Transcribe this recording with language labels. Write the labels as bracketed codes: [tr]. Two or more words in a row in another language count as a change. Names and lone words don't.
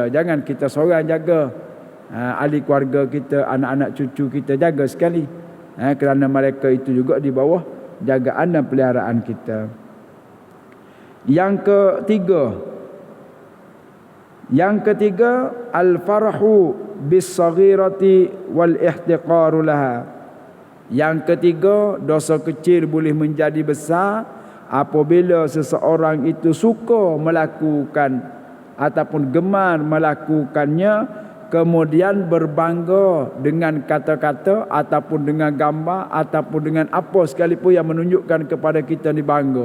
[ms] Jangan kita seorang jaga. Ahli keluarga kita, anak-anak cucu kita jaga sekali. Kerana mereka itu juga di bawah jagaan dan peliharaan kita. Yang ketiga, [ar] الفرح بالصغيرة والاحتقار لها. [ms] Yang ketiga, dosa kecil boleh menjadi besar apabila seseorang itu suka melakukan ataupun gemar melakukannya, kemudian berbangga dengan kata-kata ataupun dengan gambar ataupun dengan apa sekalipun yang menunjukkan kepada kita ni bangga.